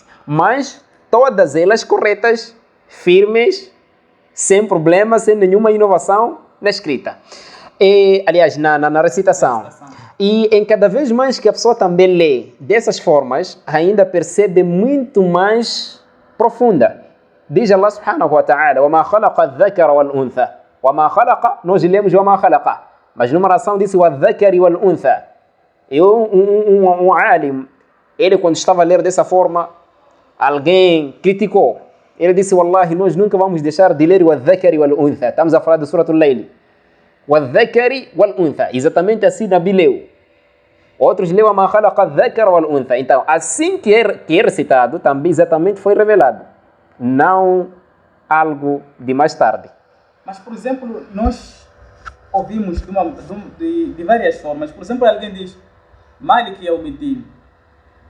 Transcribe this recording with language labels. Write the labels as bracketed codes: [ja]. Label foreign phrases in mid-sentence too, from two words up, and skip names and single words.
[pt] Mas todas elas corretas, firmes, sem problema, sem nenhuma inovação na escrita. E, aliás, na recitação. E em cada vez mais que a pessoa também lê dessas formas, ainda percebe muito mais profunda. [ar] Diz الله سبحانه وتعالى, وَمَا خَلَقَ الذَّكَرَ وَالْأُنْثَى. وَمَا خَلَقَ, [pt] nós lemos [ar] وَمَا خَلَقَ. [pt] Mas numa oração disse [ar] وَالذَّكَرِ وَالْأُنْثَى. [pt] E um alim, ele quando estava a ler dessa forma, alguém criticou. Ele disse, Wallahi, nós nunca vamos deixar de ler [ar] وَالذَّكَرِ وَالْأُنْثَى. [pt] Estamos a falar de Suratul Layl. [ar] وَالذَّكَرِ وَالْأُنْثَى. [pt] Exatamente assim Nabi leu. Outros leu [ar] وَمَا خَلَقَ الذَّكَرَ وَالْأُنْثَى. [pt] Então, assim que é recitado, também exatamente foi revelado. Não algo de mais tarde. Mas, por exemplo, nós ouvimos de várias formas. Por exemplo, alguém diz, [ar] مالك يوم الدين.